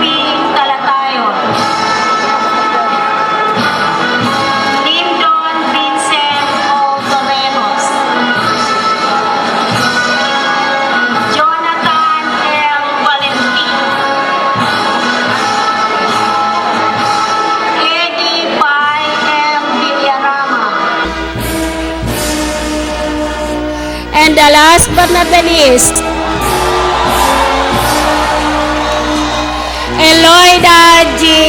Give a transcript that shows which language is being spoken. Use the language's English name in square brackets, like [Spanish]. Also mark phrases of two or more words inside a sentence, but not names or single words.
[English] Talatayon, Lyndon Vincent O. Torrejos, Jonathan L. Valentin, Eddie Pai M. Villarama, and the last but not the least, Eloida G.